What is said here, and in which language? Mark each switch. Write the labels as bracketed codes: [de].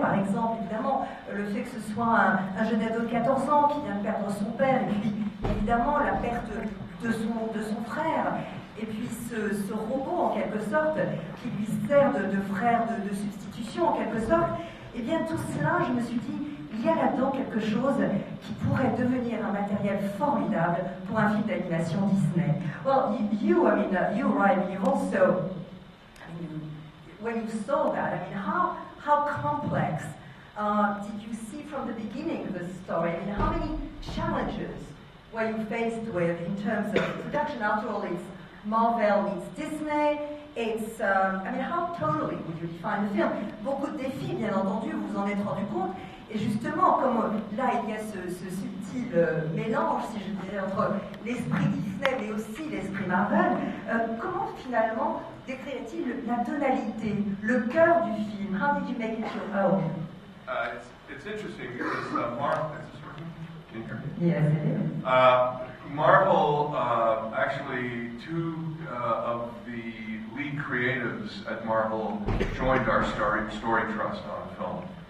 [fr] Par exemple, évidemment, le fait que ce soit un jeune ado de 14 ans qui vient de perdre son père, et puis évidemment la perte de son frère, et puis ce robot en quelque sorte qui lui sert de frère de substitution en quelque sorte. Et bien tout cela, je me suis dit, il y a là-dedans quelque chose qui pourrait devenir un matériel formidable pour un film d'animation Disney. [en] Well, you Ryan, you also, when you saw that, I mean, how complex did you see from the beginning of the story? I mean, how many challenges were you faced with in terms of production? After all, it's Marvel meets Disney. It's, I mean, how totally would you define the film? [fr] Beaucoup de défis, bien entendu, vous vous en êtes rendu compte. Et justement, comme là, il y a ce subtil mélange, si je dirais, entre l'esprit Disney mais aussi l'esprit Marvel, comment finalement décrirait-il la tonalité, le cœur du film? [en] How did you make it your own? It's interesting because Marvel, is this working? Can you hear me? Yes, it is. Marvel, actually, 2 of the lead creatives at Marvel joined our story trust on film.